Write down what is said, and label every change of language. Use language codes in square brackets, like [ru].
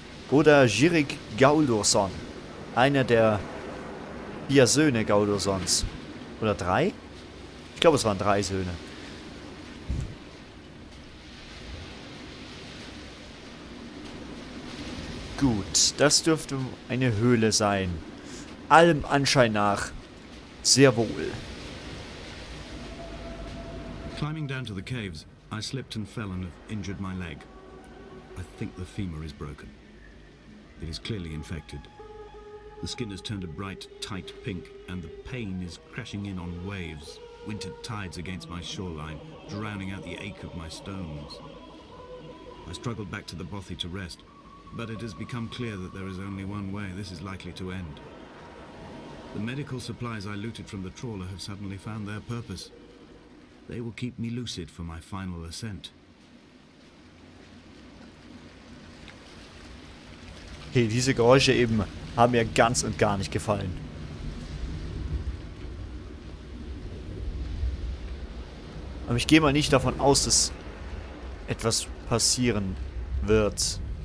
[de] Oder Girik Gaulurson, einer der 4 Söhne Gaudursons. Oder 3? Ich glaube, es waren 3 Söhne. Gut, das dürfte eine Höhle sein. Allem Anschein nach sehr wohl. [en] Climbing down to the caves, I slipped and fell and have injured my leg. I think the femur is broken. It is clearly infected. The skin has turned a bright, tight pink, and the pain is crashing in on waves, winter tides against my shoreline, drowning out the ache of my stones. I struggled back to the bothy to rest, but it has become clear that there is only one way this is likely to end. The medical supplies I looted from the trawler have suddenly found their purpose. They will keep me lucid for my final ascent. [de] Okay, diese Geräusche eben haben mir ganz und gar nicht gefallen. Aber ich gehe mal nicht davon aus, dass etwas passieren wird.